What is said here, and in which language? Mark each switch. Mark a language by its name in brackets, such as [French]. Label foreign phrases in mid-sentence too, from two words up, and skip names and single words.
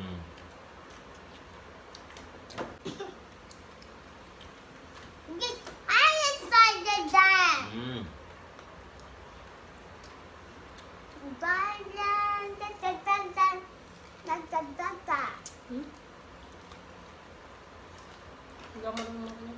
[English] Get inside the dam. Da, da, da, da, da, da. Da, da, da, da. [Filipino] Hindi ako marunong yan.